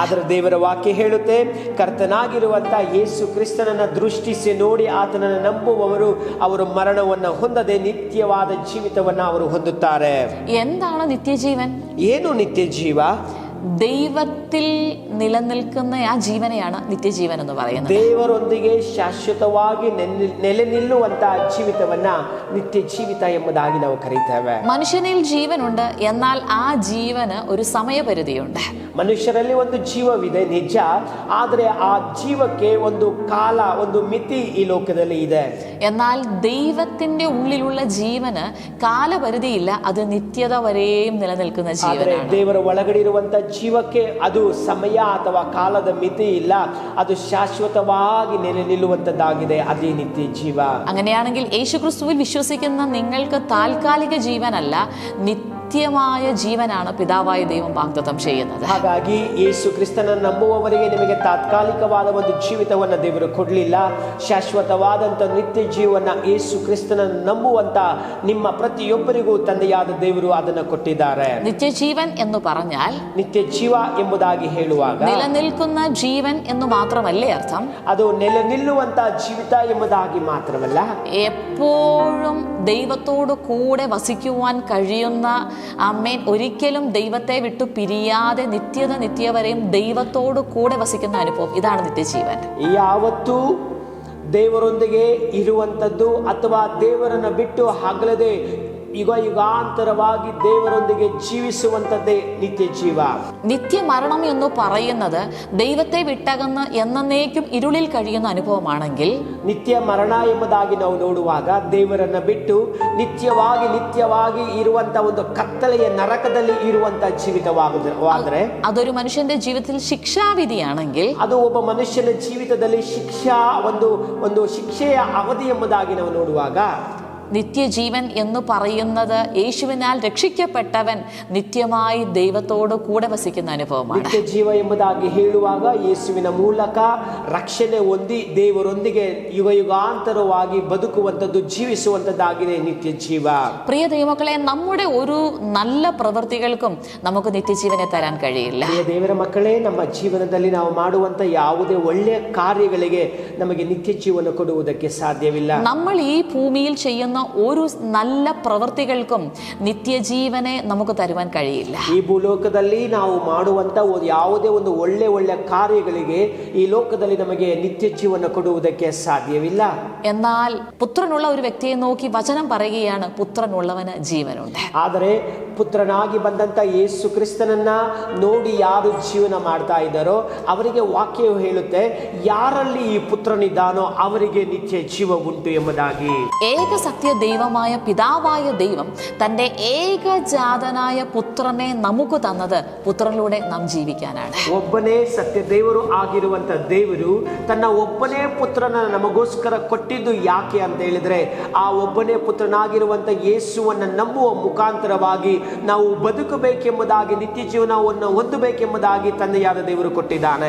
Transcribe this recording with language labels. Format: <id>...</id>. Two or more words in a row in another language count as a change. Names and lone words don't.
<kn>ಆದರೆ ದೇವರ ವಾಕ್ಯ ಹೇಳುತ್ತೆ, ಕರ್ತನಾಗಿರುವಂತ ಯೇಸು ಕ್ರಿಸ್ತನನ್ನ ದೃಷ್ಟಿಸಿ ನೋಡಿ ಆತನನ್ನು ನಂಬುವವರು ಅವರು ಮರಣವನ್ನು ಹೊಂದದೆ ನಿತ್ಯವಾದ ಜೀವಿತವನ್ನ ಅವರು ಹೊಂದುತ್ತಾರೆ.</kn> <ml>എന്താണ് നിത്യജീവൻ?</ml> <kn>ಏನು ನಿತ್ಯ ಜೀವ?</kn> <ml>ദൈവത്തിൽ നിലനിൽക്കുന്ന ആ ജീവനെയാണ് നിത്യജീവൻ എന്ന് പറയുന്നത്.</ml> <kn>ದೇವರೊಂದಿಗೆ ಶಾಶ್ವತವಾಗಿ ನೆಲೆ ನಿಲ್ಲುವಂತಹ ಜೀವಿತವನ್ನ ನಿತ್ಯ ಜೀವಿತ ಎಂಬುದಾಗಿ ನಾವು ಕರೀತೇವೆ.</kn> <ml>മനുഷ്യനിൽ ജീവനുണ്ട്, എന്നാൽ ആ ജീവന് ഒരു സമയപരിധിയുണ്ട്.</ml> <kn>ಮನುಷ್ಯರಲ್ಲಿ ಒಂದು ಜೀವವಿದೆ ನಿಜ, ಆದರೆ ಆ ಜೀವಕ್ಕೆ ಒಂದು ಕಾಲ, ಒಂದು ಮಿತಿ ಈ ಲೋಕದಲ್ಲಿ ಇದೆ.</kn> <ml>എന്നാൽ ദൈവത്തിന്റെ ഉള്ളിലുള്ള ജീവന് കാലപരിധിയില്ല, അത് നിത്യത വരെയും നിലനിൽക്കുന്ന ജീവനാണ്.</ml> <kn>ದೇವರ ಒಳಗಡೆ ಇರುವಂತ ಜೀವಕ್ಕೆ ಅದು ಸಮಯ ಅಥವಾ ಕಾಲದ ಮಿತಿ ಇಲ್ಲ, ಅದು ಶಾಶ್ವತವಾಗಿ ನೆಲೆ ನಿಲ್ಲುವಂತದ್ದಾಗಿದೆ. ಅದೇ ನಿತ್ಯ ಜೀವ.</kn> <ml>അങ്ങനെയാണെങ്കിൽ യേശുക്രിസ്തുവിൽ വിശ്വസിക്കുന്ന നിങ്ങൾക്ക് താൽക്കാലിക ജീവനല്ല, നിത്യമായ ജീവനാണ് പിതാവായ ദൈവം വാഗ്ദത്തം ചെയ്യുന്നത്.</ml> <kn>ಹಾಗಾಗಿ ಯೇಸು ಕ್ರಿಸ್ತನನ್ನು ನಂಬುವವರಿಗೆ ನಿಮಗೆ ತಾತ್ಕಾಲಿಕವಾದ ಒಂದು ಜೀವಿತವನ್ನ ದೇವರು ಕೊಡಲಿಲ್ಲ, ಶಾಶ್ವತವಾದಂತ ನಿತ್ಯ ಜೀವನ ಯೇಸು ಕ್ರಿಸ್ತನನ್ನು ನಂಬುವಂತ ನಿಮ್ಮ ಪ್ರತಿಯೊಬ್ಬರಿಗೂ ತಂದೆಯಾದ ದೇವರು ಅದನ್ನು ಕೊಟ್ಟಿದ್ದಾರೆ.</kn> <ml>നിത്യജീവൻ എന്ന് പറഞ്ഞാൽ</ml> <kn>ನಿತ್ಯ ಜೀವ ಎಂಬುದಾಗಿ ಹೇಳುವಾಗ</kn> <ml>നിലനിൽക്കുന്ന ജീവൻ എന്ന് മാത്രമല്ലേ അർത്ഥം?</ml> <kn>ಅದು ನೆಲೆ ನಿಲ್ಲುವಂತ ಜೀವಿತ ಎಂಬುದಾಗಿ ಮಾತ್ರವಲ್ಲ,</kn> <ml>എപ്പോഴും ദൈവത്തോട് കൂടെ വസിക്കുവാൻ കഴിയുന്ന ആമേൻ, ഒരിക്കലും ദൈവത്തെ വിട്ടു പിരിയാതെ നിത്യവരെയും ദൈവത്തോട് കൂടെ വസിക്കുന്ന അനുഭവം, ഇതാണ് നിത്യജീവൻ.</ml> <kn>ಯಾವತ್ತೂ ದೇವರೊಂದಿಗೆ ಇರುವಂತದ್ದು ಅಥವಾ ದೇವರನ್ನ ಬಿಟ್ಟು ಹಗಲದೆ ಯುಗಾಂತರವಾಗಿ ದೇವರೊಂದಿಗೆ ಜೀವಿಸುವಂತದ್ದೇ ನಿತ್ಯ ಜೀವ.</kn> <ml>നിത്യമരണം എന്ന് പറയുന്നത് ദൈവത്തെ വിട്ടകന്ന് എന്നേക്കും ഇരുളിൽ കഴിയുന്ന അനുഭവമാണെങ്കിൽ,</ml> <kn>ನಿತ್ಯ ಮರಣ ಎಂಬುದಾಗಿ ನಾವು ನೋಡುವಾಗ ದೇವರನ್ನ ಬಿಟ್ಟು ನಿತ್ಯವಾಗಿ ಇರುವಂತ ಒಂದು ಕತ್ತಲೆಯ ನರಕದಲ್ಲಿ ಇರುವಂತ ಜೀವಿತವಾದರೆ,</kn> <ml>അതൊരു മനുഷ്യന്റെ ജീവിതത്തിൽ ശിക്ഷാവിധിയാണെങ്കിൽ,</ml> <kn>ಅದು ಒಬ್ಬ ಮನುಷ್ಯನ ಜೀವಿತದಲ್ಲಿ ಒಂದು ಶಿಕ್ಷೆಯ ಅವಧಿ ಎಂಬುದಾಗಿ ನಾವು ನೋಡುವಾಗ,</kn> <ml>നിത്യജീവൻ എന്ന് പറയുന്നത് യേശുവിനാൽ രക്ഷിക്കപ്പെട്ടവൻ നിത്യമായി ദൈവത്തോട് കൂടെ വസിക്കുന്ന അനുഭവമാണ്.</ml> <kn>ನಿತ್ಯ ಜೀವ ಎಂಬುದಾಗಿ ಹೇಳುವಾಗ ಯೇಸುವಿನ ಮೂಲಕ ರಕ್ಷಣೆ ಹೊಂದಿ ದೇವರೊಂದಿಗೆ ಯುಗಾಂತರವಾಗಿ ಬದುಕುವಂತದ್ದು, ಜೀವಿಸುವಂತದ್ದಾಗಿದೆ ನಿತ್ಯ ಜೀವ.</kn> <ml>പ്രിയ ദൈവമക്കളെ, നമ്മുടെ ഒരു നല്ല പ്രവൃത്തികൾക്കും നമുക്ക് നിത്യജീവനെ തരാൻ കഴിയില്ല.</ml> <kn>ಪ್ರಿಯ ದೇವರ ಮಕ್ಕಳೇ, ನಮ್ಮ ಜೀವನದಲ್ಲಿ ನಾವು ಮಾಡುವಂತ ಯಾವುದೇ ಒಳ್ಳೆಯ ಕಾರ್ಯಗಳಿಗೆ ನಮಗೆ ನಿತ್ಯ ಜೀವನ ಕೊಡುವುದಕ್ಕೆ ಸಾಧ್ಯವಿಲ್ಲ.</kn> <ml>നമ്മൾ ഈ ഭൂമിയിൽ ചെയ്യുന്ന ഒരു നല്ല പ്രവൃത്തികൾക്കും നിത്യജീവനെ നമുക്ക് തരുവാൻ കഴിയില്ല.</ml> <kn>ಈ ಭೂಲೋಕದಲ್ಲಿ ನಾವು ಮಾಡುವಂತ ಯಾವುದೇ ಒಂದು ಒಳ್ಳೆ ಕಾರ್ಯಗಳಿಗೆ ಈ ಲೋಕದಲ್ಲಿ ನಮಗೆ ನಿತ್ಯ ಜೀವನ ಕೊಡುವುದಕ್ಕೆ ಸಾಧ್ಯವಿಲ್ಲ.</kn> <ml>എന്നാൽ പുത്രനുള്ള ഒരു വ്യക്തിയെ നോക്കി വചനം പറയുകയാണ്, പുത്രനുള്ളവന് ജീവനുണ്ട്.</ml> <kn>ಆದರೆ ಪುತ್ರನಾಗಿ ಬಂದಂತ ಯೇಸು ಕ್ರಿಸ್ತನನ್ನ ನೋಡಿ ಯಾರು ಜೀವನ ಮಾಡ್ತಾ ಇದ್ದಾರೋ ಅವರಿಗೆ ವಾಕ್ಯವು ಹೇಳುತ್ತೆ, ಯಾರಲ್ಲಿ ಈ ಪುತ್ರನಿದ್ದಾನೋ ಅವರಿಗೆ ನಿತ್ಯ ಜೀವ ಉಂಟು ಎಂಬುದಾಗಿ.</kn> <ml>ഏക സത്യ ദൈവമായ പിതാവായ ദൈവം തന്റെ ഏകജാതനായ പുത്രനെ നമുക്ക് തന്നത് പുത്രനിലൂടെ നാം ജീവിക്കാനാണ്.</ml> <kn>ಒಬ್ಬನೇ ಸತ್ಯ ದೇವರು ಆಗಿರುವಂತ ದೇವರು ತನ್ನ ಒಬ್ಬನೇ ಪುತ್ರನ ನಮಗೋಸ್ಕರ ಕೊಟ್ಟಿದ್ದು ಯಾಕೆ ಅಂತ ಹೇಳಿದ್ರೆ, ಆ ಒಬ್ಬನೇ ಪುತ್ರನಾಗಿರುವಂತ ಯೇಸುವನ್ನ ನಂಬುವ ಮುಖಾಂತರವಾಗಿ ನಾವು ಬದುಕಬೇಕೆಂಬುದಾಗಿ, ನಿತ್ಯ ಜೀವನವನ್ನು ಹೊಂದಬೇಕೆಂಬುದಾಗಿ ತಂದೆಯಾದ ದೇವರು ಕೊಟ್ಟಿದ್ದಾನೆ.</kn>